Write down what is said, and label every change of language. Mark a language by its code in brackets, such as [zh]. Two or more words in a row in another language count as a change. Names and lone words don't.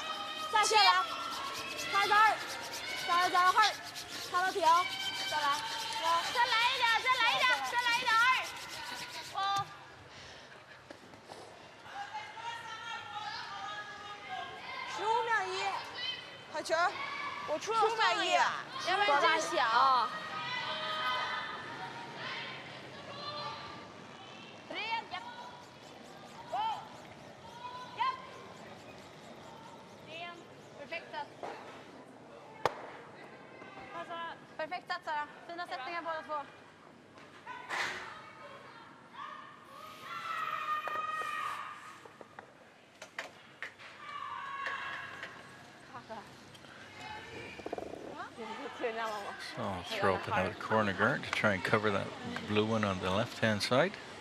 [zh] 下线来，开始2，加油2，看到停，再来，再来一点，再来一点，再来一点2。哦。 15秒1，好球！我出了 15秒1，要不然真小。 [sv] Perfekt Sara. Fina sättningar båda två. [en] So I'll throw up another corner guard to try and cover that blue one on the left-hand side.